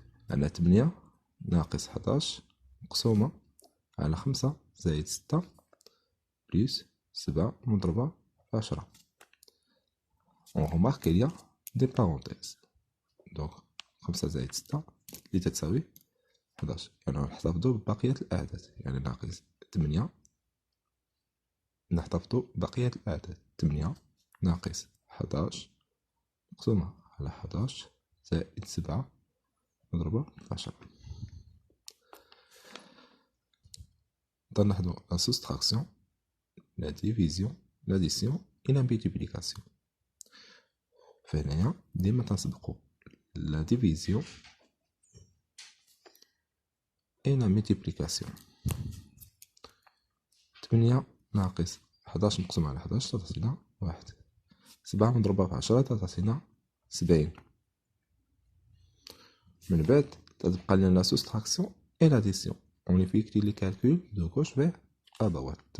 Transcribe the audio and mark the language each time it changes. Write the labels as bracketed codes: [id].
[ar] عندنا 8 ناقص 11 مقسومة على 5 زائد 6 بلس 7 مضروبة في 10. [fr] On remarque qu'il y a des parenthèses. Donc [ar] 5 زائد 6 اللي تتساوي 11. يعني نحتفظوا ببقية الأعداد. يعني ناقص 8 نحتفظوا ببقية الأعداد. 8 ناقص 11 مقسومة على 11 زائد 7 مضروبة في 10. نلاحظوا [fr] la soustraction, la division, l'addition et la multiplication. [ar] فهنايا ديما تنسبقوا [fr] la division et la multiplication. [ar] 8 ناقص 11 مقسوم على 11 تعطينا 1. 7 مضروبة في 10 تعطينا 70. من بعد تتبقى لنا [fr] la soustraction et l'addition. On effectue les calculs de gauche vers à droite.